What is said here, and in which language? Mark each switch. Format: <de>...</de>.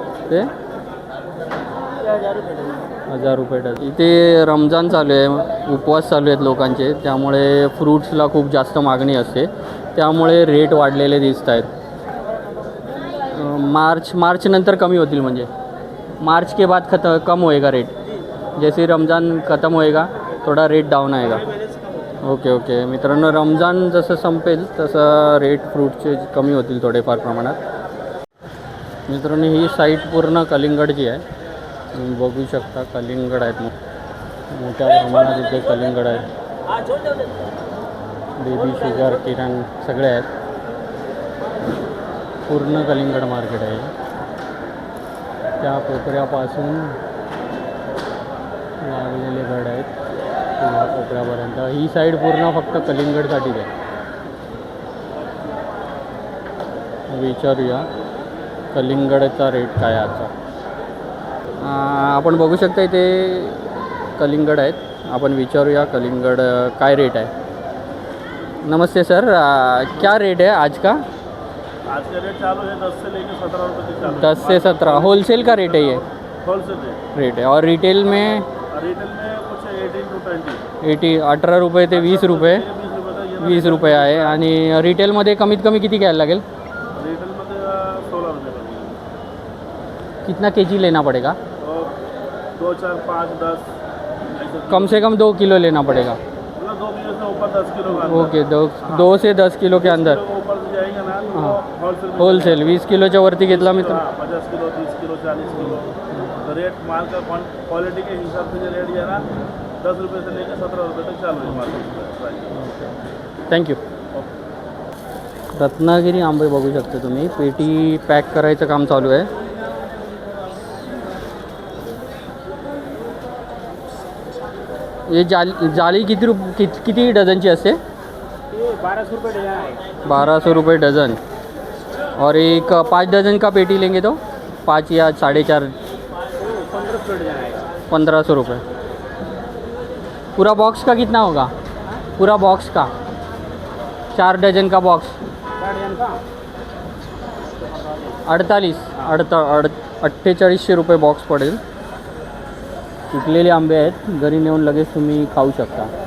<mr>ते 1000 रुपये डझन. इथे रमजान चालू आहे, उपवास चालू आहेत लोकांचे, त्यामुळे फ्रूट्सला खूप जास्त मागणी असते. त्यामुळे रेट वाढलेले दिसत आहेत. मार्च नंतर कमी होतील.</mr> <hi>म्हणजे मार्च के बाद कम होएगा रेट. जैसे रमज़ान ख़त्म होएगा थोड़ा रेट डाऊन आएगा.</hi> <mr>ओके मित्रांनो रमज़ान जसं संपेल तसं रेट फ्रूटचे कमी होतील थोडेफार प्रमाणात. मित्रांनो ही साईट पूर्ण कलिंगडची आहे. तुम्ही बघू शकता कलिंगड आहेत. मोठ्या प्रमाणात इथे कलिंगड आहेत. बेबी शुगर किरण सगळे आहेत. पूर्ण कलिंगड मार्केट आहे. त्या कोपऱ्यापासून लागलेले गड आहेत या कोपऱ्यापर्यंत. ही साईड पूर्ण फक्त कलिंगडसाठीच आहे. विचारूया कलिंगडचा रेट काय आजचा. आपण बघू शकता इथे कलिंगड आहेत. आपण विचारूया कलिंगड काय रेट आहे.</mr> <hi>नमस्ते सर, क्या रेट है आज का? आज का रेट चालू है 10 से लेकर 17 रुपये तक चालू. 10 से 17 होलसेल का रेट है ये? होलसेल रेट है. और रिटेल में कुछ 18 to 20.</hi> <mr>18 रुपये ते 20 रुपये. 20 रुपये आहे. आणि रिटेलमध्ये कमीत कमी किती घ्यायला लागेल? रिटेलमध्ये 16 रुपये.</mr> <hi>कितना केजी लेना पड़ेगा? 2 4 5 10. कम से कम 2 किलो लेना पड़ेगा. 2 किलो से ऊपर 10 किलो का. ओके 2 से 10 किलो के अंदर. ऊपर से जाएगा ना</hi> <mr>हाँ होलसेल 20 किलोच्या वरती घेतला मित्र. 50 किलो 30 किलो 40 किलो.</mr> <hi>तो रेट माल का क्वालिटी के हिसाब से जो रेट है ना 10 रुपये से लेकर 17 रुपये तक चालू है मार्केट.</hi> <en>Thank you.</en> <mr>रत्नागिरी आंबे बघू शकता तुम्ही. पेटी पॅक करायचं काम चालू आहे. ये जाली किती डझनची असते?</mr> <hi>1200 रुपये डजन है. 1200 रुपये डज़न. और एक 5 डज़न का पेटी लेंगे तो 5 या 4.5 1500 रुपये. पूरा बॉक्स का कितना होगा? पूरा बॉक्स का 4 डज़न का बॉक्स 4800 रुपये बॉक्स पडेल.</hi> <mr>पिकलेले आंबे आहेत. घरी नेऊन लगेच तुम्ही खाऊ शकता.</mr>